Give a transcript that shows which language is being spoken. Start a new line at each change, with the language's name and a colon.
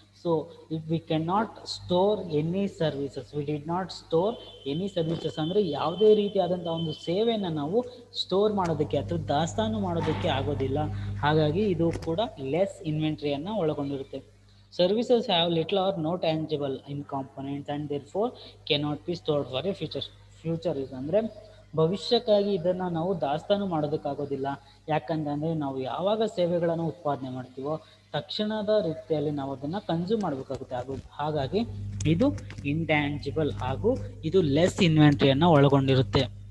English: So if we cannot store any services,
Kannada: we did not store any services ಅಂದರೆ ಯಾವುದೇ ರೀತಿಯಾದಂಥ ಒಂದು ಸೇವೆಯನ್ನು ನಾವು ಸ್ಟೋರ್ ಮಾಡೋದಕ್ಕೆ ಅಥವಾ ದಾಸ್ತಾನು ಮಾಡೋದಕ್ಕೆ ಆಗೋದಿಲ್ಲ. ಹಾಗಾಗಿ ಇದು ಕೂಡ ಲೆಸ್ ಇನ್ವೆಂಟ್ರಿಯನ್ನು ಒಳಗೊಂಡಿರುತ್ತೆ.
English: Services have little or no tangible in components and therefore cannot be stored for a future use.
Kannada: ಅಂದರೆ ಭವಿಷ್ಯಕ್ಕಾಗಿ ಇದನ್ನು ನಾವು ದಾಸ್ತಾನು ಮಾಡೋದಕ್ಕಾಗೋದಿಲ್ಲ. ಯಾಕಂತಂದರೆ ನಾವು ಯಾವಾಗ ಸೇವೆಗಳನ್ನು ಉತ್ಪಾದನೆ ಮಾಡ್ತೀವೋ ತಕ್ಷಣದ ರೀತಿಯಲ್ಲಿ ನಾವು ಅದನ್ನು ಕನ್ಸ್ಯೂಮ್ ಮಾಡಬೇಕಾಗುತ್ತೆ. ಹಾಗಾಗಿ ಇದು ಇಂಟ್ಯಾಂಜಿಬಲ್ ಹಾಗೂ ಇದು ಲೆಸ್ ಇನ್ವೆಂಟ್ರಿಯನ್ನು ಒಳಗೊಂಡಿರುತ್ತೆ.